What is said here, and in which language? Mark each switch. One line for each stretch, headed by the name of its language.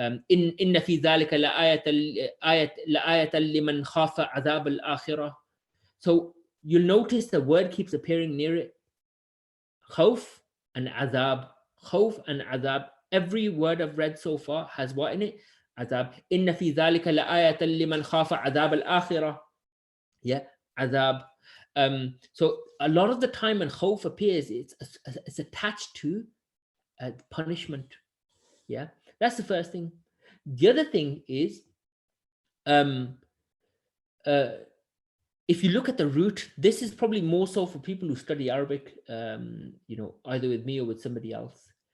Arabic: إن في ذلك لآية لمن خاف عذاب الآخرة.
English: So you'll notice the word keeps appearing near it. Khawf and azab. Khawf and azab. Every word I've read so far has what in it? Azab.
Arabic: إن في ذلك لآية لمن خاف عذاب الآخرة.
English: Yeah, azab. So a lot of the time when khawf appears, it's attached to punishment. Yeah, that's the first thing. The other thing is, if you look at the root, this is probably more so for people who study Arabic, either with me or with somebody else.